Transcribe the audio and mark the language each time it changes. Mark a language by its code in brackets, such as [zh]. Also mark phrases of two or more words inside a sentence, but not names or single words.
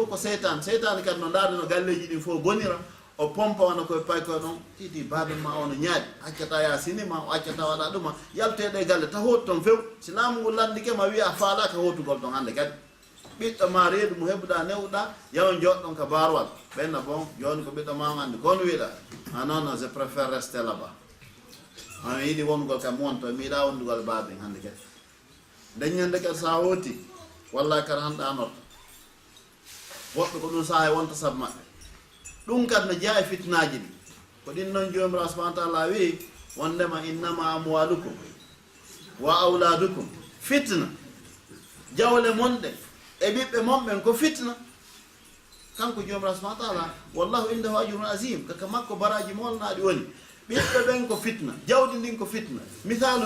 [ff] fof ko seytan seytane kadi no darde no galleji ɗin fof bonira o pompa wona koye paykoye ɗon titi baɗum ma ono ñaaɗi accata ya sinima o accata waɗa ɗuma yalteɗe galle ta hooti toon few si laamu ngu landike ma wiya a faalaka hootugol ɗon hannde kadi ɓiɗɗo ma reedu mo heɓuɗa newɗa yaw joɗɗon ka barwal ɓenna bon joni ko ɓiɗɗo ma andi kono wiiɗa non non [fr] je préfère rester là-bas [ff] an yiɗi wongol kam wonto mi yiɗa wondugol baɓen hannde kadi daññande kadi sa hooti wallahi kadi hanɗanorto woɓɓe ko ɗum saha wonta saabu maɓɓe ɗum kadi no jeeya e fitnaji ɗi ko ɗin noon jomirawo [ar] سبحانه تعالى [ff] wi wondema [ar] إنما أموالكم وأولادكم فتنة [ff] jawle monɗe e ɓiɓɓe monɓen ko fitna kanko jomirawo [ar] سبحانه تعالى والله عنده أجر عظيم [ff] kaka makko baraji molnaɗi woni ɓiɓɓe ɓen ko fitna jawdi ndin ko fitna misalu